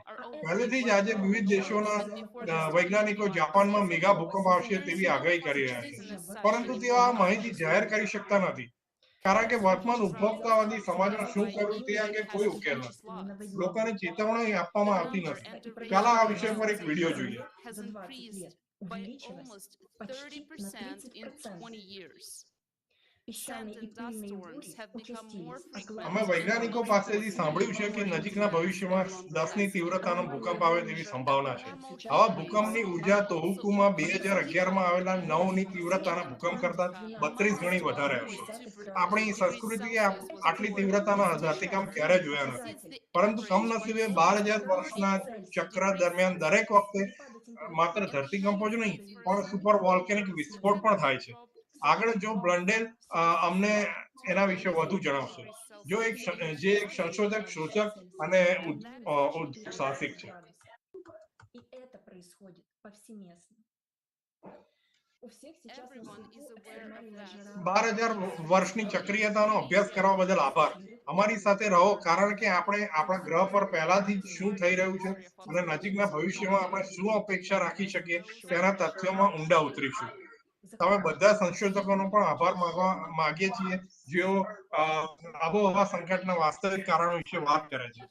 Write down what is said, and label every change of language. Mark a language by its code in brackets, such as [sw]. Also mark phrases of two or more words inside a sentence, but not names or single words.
[gu] પહેલેથી જ આજે વિવિધ દેશોના વૈજ્ઞાનિકો જાપાનમાં મેગા ભૂકંપ આવશે તેવી આગાહી કરી રહ્યા છે, પરંતુ તેઓ આ માહિતી જાહેર કરી શકતા નથી, કારણ કે વર્તમાન ઉપભોક્તાવાદી સમાજમાં શું કરવું તે અંગે કોઈ ઉકેલ નથી. લોકોને ચેતવણી આપવામાં આવતી નથી. ચાલો આ વિષય પર એક વિડીયો જોઈએ. [ru] За 20 лет увеличилась почти на 30%. Песчаные и пыльные бури участились, а [gu] અમે વૈજ્ઞાનિકો પાસેથી સાંભળ્યું છે કે નજીકના ભવિષ્યમાં 10ની તીવ્રતાનો ભૂકંપ આવે તેવી સંભાવના છે. આવા ભૂકંપની ઉર્જા તોહુકુમાં 2011માં આવેલા 9ની તીવ્રતાના ભૂકંપ કરતા 32 ગણી વધારે હશે. આપણી સંસ્કૃતિએ આટલી તીવ્રતાના ધરતીકંપ ક્યારે જોયા નથી, પરંતુ કમનસીબે 12,000 વર્ષના ચક્ર દરમિયાન દરેક વખતે માત્ર ધરતીકંપો જ નહીં પણ [en] super volcanic [gu] વિસ્ફોટ પણ થાય છે. આગળ જો બ્લન્ડેલ અમને એના વિશે વધુ જણાવશે, જે એક સંશોધક, શોધક અને ઉદ્યોગ સાહસિક છે. [ru] И это происходит повсеместно. У всех сейчас на слуху экстремальная жара. [gu] 12,000 વર્ષની ચક્રીયતાનો અભ્યાસ કરવા બદલ આભાર. અમારી સાથે રહો, કારણ કે આપણે આપણા ગ્રહ પર પહેલાથી જ શું થઈ રહ્યું છે અને નજીકના ભવિષ્યમાં આપણે શું અપેક્ષા રાખી શકીએ તેના તથ્યોમાં ઊંડા ઉતરીશું. તમે બધા સંશોધકોનો પણ આભાર માગીએ છીએ જેઓ આબોહવા સંકટના વાસ્તવિક કારણો વિશે વાત કરે છે.